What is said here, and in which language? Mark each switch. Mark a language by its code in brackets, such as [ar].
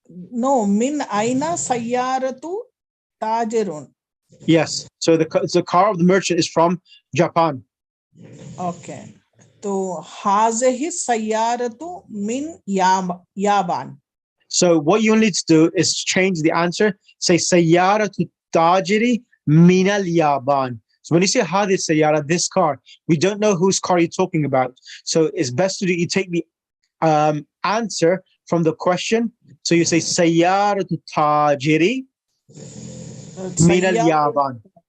[en] No, [ar] min aina sayyaratu tajirun. [en] Yes. So the car of the merchant is from Japan. Okay. So [ar] hazihi sayyaratu min yaban. [en] So what you need to do is change the answer. Say [ar] سيارة التاجر من اليابان. [en] So when you say [ar] هذه السيارة, [en] this car, we don't know whose car you're talking about. So it's best to do, you take the answer from the question. So you say [ar] سيارة التاجر من اليابان.